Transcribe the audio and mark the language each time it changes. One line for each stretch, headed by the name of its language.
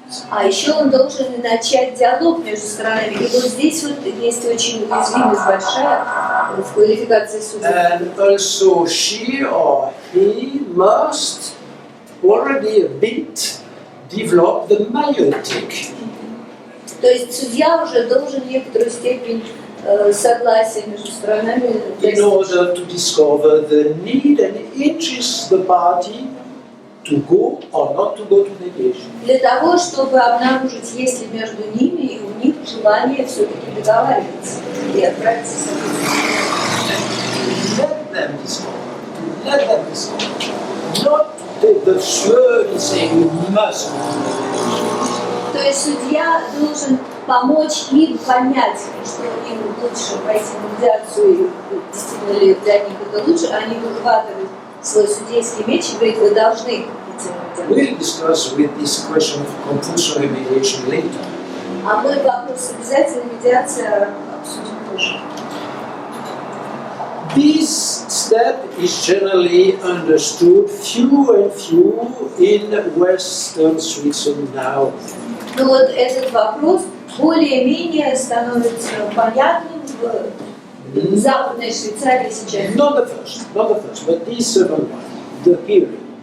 Russian: А еще он должен начать диалог между сторонами. И вот здесь вот есть очень уязвимость большая в квалификации судьи.
English: And also she or he must already a bit develop the myotic.
Russian: То есть судья уже должен некоторую степень согласия между сторонами
English: In order to discover the need and interest of the party to go or not to go to mediation.
Russian: Для того, чтобы обнаружить, есть ли между ними и у них желание все-таки договариваться и отправиться в согласие.
English: Let them discover. Let them discover. Not take the sword and say you must.
Russian: То есть судья должен помочь им понять, что им лучше пойти в медиацию, и действительно ли для них это лучше, а не выхватывать свой судейский меч и говорить, вы должны идти в медиацию.
English: We'll discuss with this question of compulsory mediation later.
Russian: А мы вопрос обязательной медиации обсудим позже.
English: This step is generally understood few and few in Western Switzerland now.
Russian: Ну вот этот вопрос более-менее становится понятным в Западной Швейцарии сейчас.
English: Not the first, but the second one, the hearing.